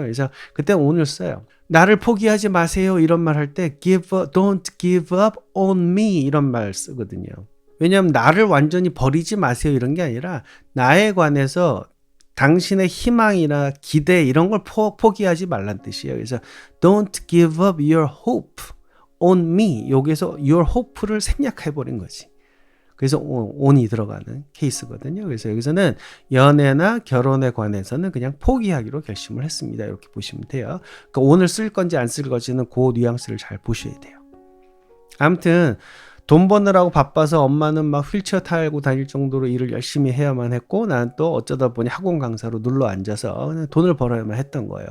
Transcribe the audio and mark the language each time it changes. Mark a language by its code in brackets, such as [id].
[ko] 그래서 그때 오늘 써요. 나를 포기하지 마세요 이런 말 할 때 [en] don't give up on me [ko] 이런 말 쓰거든요. 왜냐하면 나를 완전히 버리지 마세요 이런 게 아니라 나에 관해서 당신의 희망이나 기대 이런 걸 포기하지 말란 뜻이에요. [en] 그래서 don't give up your hope on me. [ko] 여기서 your hope를 생략해버린 거지. 그래서 on이 들어가는 케이스거든요. 그래서 여기서는 연애나 결혼에 관해서는 그냥 포기하기로 결심을 했습니다. 이렇게 보시면 돼요. 그러니까 on을 쓸 건지 안 쓸 건지는 그 뉘앙스를 잘 보셔야 돼요. 아무튼 돈 버느라고 바빠서 엄마는 막 휠체어 타고 다닐 정도로 일을 열심히 해야만 했고 나는 또 어쩌다 보니 학원 강사로 눌러 앉아서 돈을 벌어야만 했던 거예요.